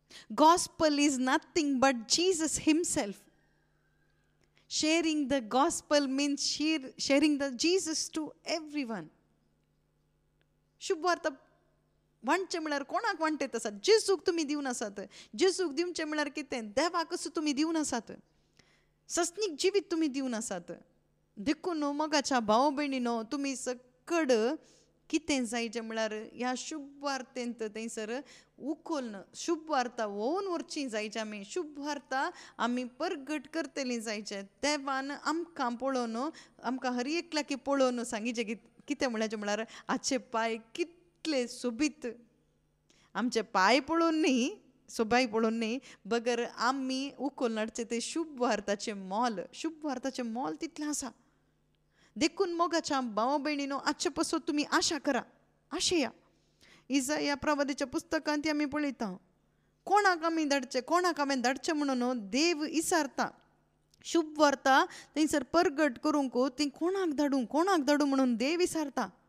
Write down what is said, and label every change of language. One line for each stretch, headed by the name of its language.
English: Gospel is nothing but Jesus himself. Sharing the gospel means sharing the Jesus to everyone.
Konkani: शुभ वार्ता वांटचें म्हळ्यार कोणाक वांटयत आसात? जेजूक तुमी दिवन आसात. जेजूक दिवचें म्हळ्यार कितें? देवाक तुमी दिवन आसात. सस्नीक जिवीत तुमी दिवन आसात. देखून मोगाच्या भाव भयणीनो, तुमी सकड कितें जायचें म्हळ्यार ह्या शुभ वार्तेंत थंयसर उखोलन शुभ वार्ता वोवन व्हरची जायचें आमी. शुभ वार्ता आमी परगट करतलीं जायचें. देवान आमकां पळोवन आमकां हर एकल्याक पळोवन सांगिचें कितें म्हळ्यार आजचे पांय कितले सोबीत. आमचे पांय पळोवन न्ही, सोबाय पळोवन न्ही, बगर आमी उखोलन हाडचें तें शुभ वार्ताचें मोल. शुभ वार्ताचें मोल तितलें आसा. देखून मोगाच्या भाव भयणीनो, आजचे पासून तुमी आशा करा, आशेया. इसाया प्रवादीच्या पुस्तकांत आमी पळयता कोणाक आमी धाडचें, कोणाक हांवें धाडचें म्हणून देव इसारता. शुभ वार्ता थंयसर परगट करूंक ती कोणाक धाडूं म्हणून देव विचारता.